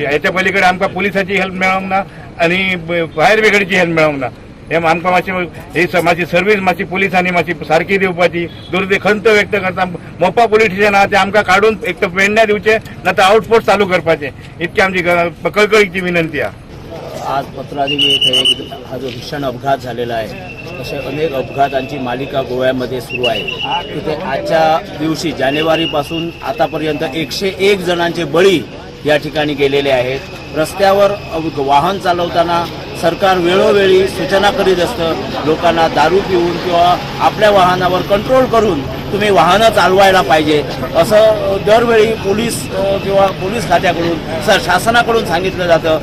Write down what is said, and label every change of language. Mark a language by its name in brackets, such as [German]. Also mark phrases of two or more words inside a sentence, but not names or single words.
[Konkani] हेच्या पलीकडे आमकां पुलिसाची हेल्प मेळोंक ना आनी फायर ब्रिगेडची हेल्प मेळोंक ना. हे आमकां मातशी सर्वीस मातशी पुलिसांनी मातशी सारकी दिवपाची खंत व्यक्त करता. मोपा पुलीस स्टेशन आहा ते आमकां काडून एक तर पेडण्या दिवचे ना तर आउटपोस्ट चालू करपाचे. [Marathi] इतकी आमची कळकळीची विनंती आहे. आज पत्रादेवी येथे हा जो भीषण अपघात झालेला आहे, असे अनेक अपघातांची मालिका गोव्यामध्ये सुरू आहे. तिथे आजच्या दिवशी जानेवारीपासून आतापर्यंत 101 जणांचे बळी या ठिकाणी गेलेले आहेत. रस्त्यावर वाहन चालवताना सरकार वेळोवेळी सूचना करीत असतं लोकांना दारू पिऊन किंवा आपल्या वाहनावर कंट्रोल करून तुम्ही वाहनं चालवायला पाहिजे, असं दरवेळी पोलीस किंवा पोलीस खात्याकडून शासनाकडून सांगितलं जातं.